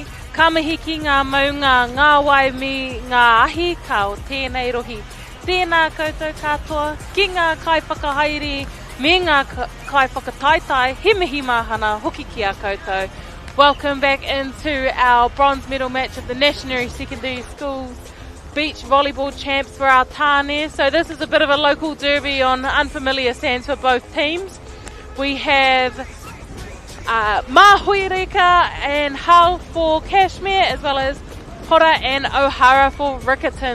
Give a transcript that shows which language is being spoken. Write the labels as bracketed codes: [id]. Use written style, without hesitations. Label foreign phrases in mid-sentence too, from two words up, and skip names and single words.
[mi] Ka mihi ki ngā maunga, ngā waimi, ngā ahi, ka o tēnei rohi. Tēnā koutou katoa, ki ngā kai whakahaere, me ngā kai whakataitai, he mihi mahana, hoki ki a koutou. [en] Welcome back into our bronze medal match of the National Secondary Schools Beach Volleyball Champs for our tāne. So this is a bit of a local derby on unfamiliar sands for both teams. We have Mahauariki and Hull for Kashmir, as well as Hodder and O'Hara for Ricc.